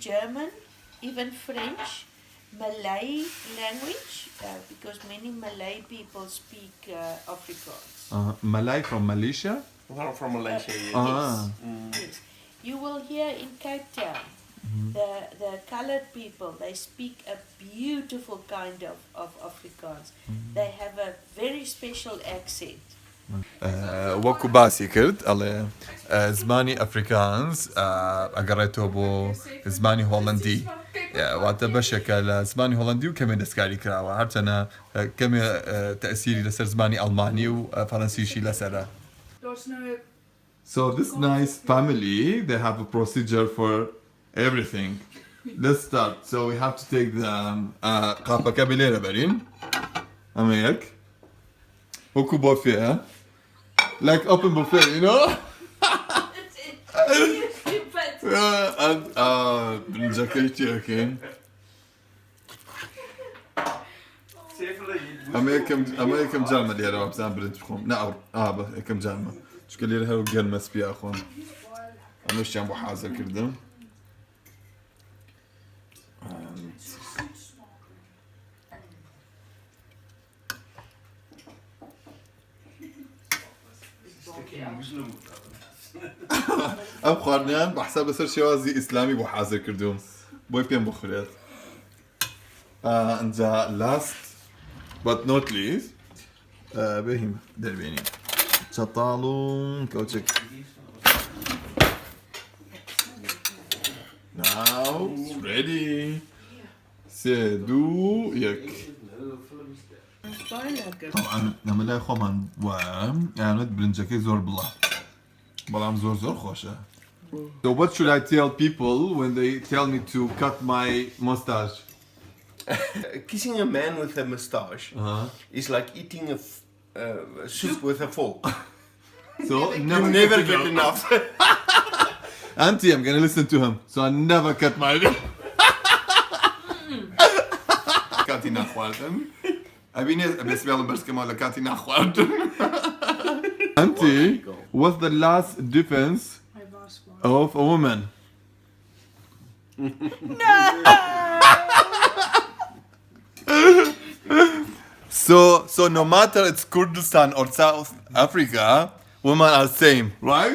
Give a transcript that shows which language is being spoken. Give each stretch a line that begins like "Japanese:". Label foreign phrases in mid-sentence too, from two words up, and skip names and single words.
English: German, even French, Malay language, because many Malay people speak Afrikaans. Malay from Malaysia? Well, from Malaysia, yes. Yes. You will hear in Cape Town, the colored people, they speak a beautiful kind of Afrikaans. They have a very special accent.
Central Kurdish: وەکو باسی کرد ئەڵێ زمانی ئەفریکانز ئەگەڕێتەوە بۆ زمانی هۆڵندی واتە بەشێکە لە زمانی هۆڵندی و کەمێ دەستکاری کراوە هەرچەنە کەمێ تەئسیری لەسەر زمانی ئەڵمانی و فەڕەنسیشی لەسەرە.
English: So this nice family, they have a procedure for everything. Let's start. So we have to take the
Central Kurdish: قاپە لێرە بەرین. ئەمە یەک. وەکو بۆفێ.
English: Like open buffet, you know?
Central Kurdish: And برنجەکەی چێکین. ئەمە یەکەم جارمە لێرەوە بزان برنج بخۆم. نە بە یەکەم جارمە. چونکە لێرە هەرو گەرمە سپیا خۆم. ئەمەشیان بۆ حازر کردم. ئەم خواردنیان بە حساب لەسەر شێوازی ئیسلامی بۆ حازر کردوم بۆی پێم بخورێت. ئەنجا
English: last but not least
Central Kurdish: بێهیم دەربێنین چەتاڵ و کەوچک.
English: Now it's ready.
Central Kurdish: سێ دوو یەک. طبعا لەمە لای خۆمان وایە یانوێت برنجەکەی زۆر بڵە بەڵام زۆر خۆشە.
English: So what should I tell people when they tell me to cut my mustache? Kissing a man with a moustache is like eating a soup with a fork. So You never get enough. Auntie, I'm gonna listen to him. So I never cut my
Central Kurdish: کاتی ناخواردن. ئەبینێ بێسمێڵم بەرزکەمەوە لە کاتی ناخواردن.
English: Auntie, what's the last defense of a woman? So no matter it's Kurdistan or South Africa, women are same, right?